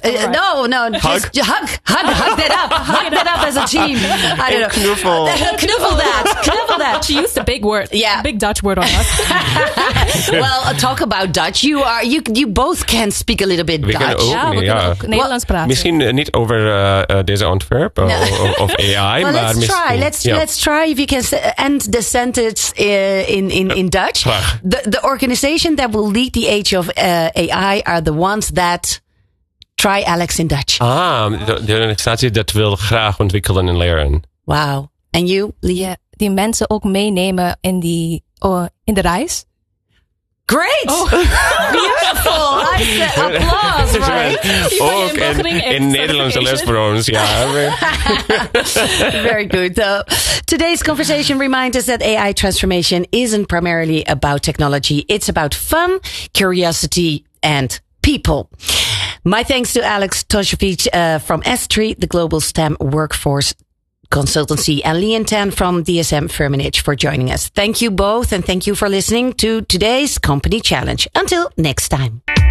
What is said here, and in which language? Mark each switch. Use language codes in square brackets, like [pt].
[en] No. Hug that up. Hug that up as a team. I don't know. Knuffel that. She used a big word. Yeah. A big Dutch word on us. Well, talk about Dutch. You both can speak a little bit Dutch. Yeah. [nl] Misschien niet over deze ontwerp of AI. [en] Well, let's try if you can end the sentence in Dutch. The organization that will lead the age of AI are the ones that... Try Alex in Dutch. [nl] De organisatie dat wil graag ontwikkelen en leren. [en] Wow. And you, Leah? [nl] Die mensen ook meenemen in de reis. [en] Great! Oh. Beautiful! Applaus, right? [nl] Ook in Nederlandse les voor ons, ja. [en] Very good. Today's conversation reminds us that AI transformation isn't primarily about technology. It's about fun, curiosity and people. My thanks to Alex Tosjevic from S3, the Global STEM Workforce Consultancy, and Lian Tan from DSM Firmenich for joining us. Thank you both, and thank you for listening to today's Company Challenge. Until next time.